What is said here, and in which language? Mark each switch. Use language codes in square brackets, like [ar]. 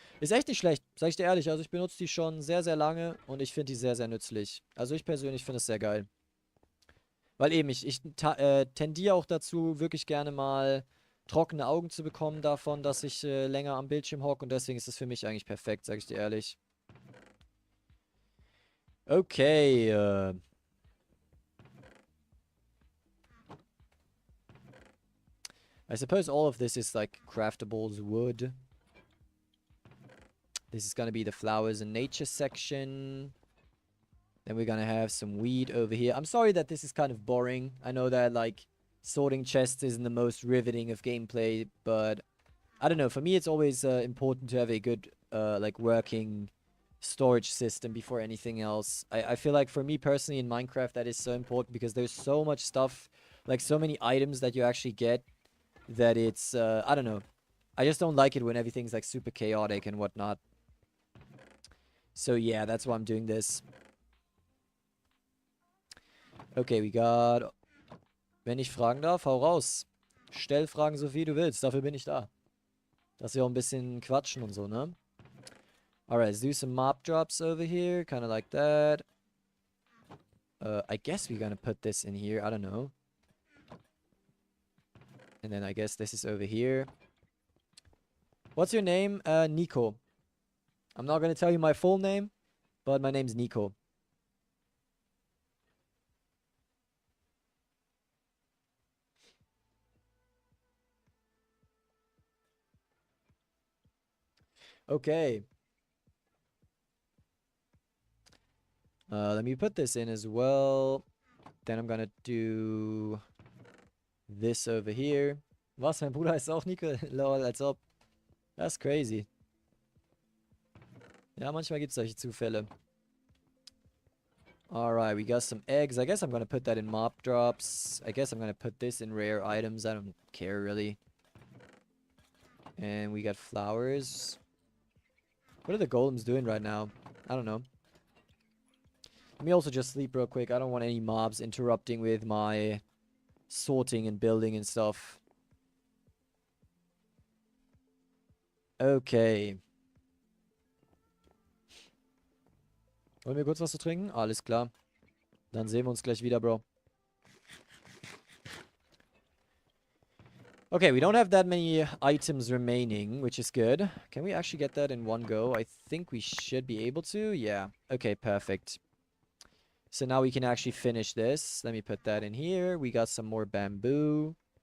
[de] Ist echt nicht schlecht, sag ich dir ehrlich. Also ich benutze die schon sehr, sehr lange und ich finde die sehr, sehr nützlich. Also ich persönlich finde es sehr geil. Weil eben, ich tendiere auch dazu, wirklich gerne mal trockene Augen zu bekommen davon, dass ich länger am Bildschirm hocke und deswegen ist es für mich eigentlich perfekt, sag ich dir ehrlich. [en] Okay, I suppose all of this is like craftables wood. This is gonna be the flowers and nature section. Then we're gonna have some weed over here. I'm sorry that this is kind of boring. I know that like sorting chests isn't the most riveting of gameplay, but I don't know. For me, it's always important to have a good like working storage system before anything else. I feel like for me personally in Minecraft that is so important because there's so much stuff, like so many items that you actually get that it's I don't know. I just don't like it when everything's like super chaotic and whatnot. So yeah, that's why I'm doing this. Okay, we got [de] Wenn ich fragen darf, hau raus. Stell Fragen so viel du willst, dafür bin ich da. Dass wir auch ein bisschen quatschen und so, ne? [en] Alright, let's do some mob drops over here, kind of like that. I guess we're gonna put this in here, I don't know. And then I guess this is over here. What's your name? Nico. I'm not gonna tell you my full name, but my name's Nico. Okay. Let me put this in as well. Then I'm gonna do this over here. [de] Was, mein Bruder heißt auch Nico? Lol, als ob. [en] That's crazy. [de] Ja, manchmal gibt's solche Zufälle. [en] Alright, we got some eggs. I guess I'm gonna put that in mob drops. I guess I'm gonna put this in rare items. I don't care, really. And we got flowers. What are the golems doing right now? I don't know. Let me also just sleep real quick. I don't want any mobs interrupting with my sorting and building and stuff. Okay. [de] Wollen wir kurz was zu trinken? Alles klar. Dann sehen wir uns gleich wieder, Bro. [en] Okay, we don't have that many items remaining, which is good. Can we actually get that in one go? I think we should be able to. Yeah. Okay, perfect. So now we can actually finish this. Let me put that in here. We got some more bamboo.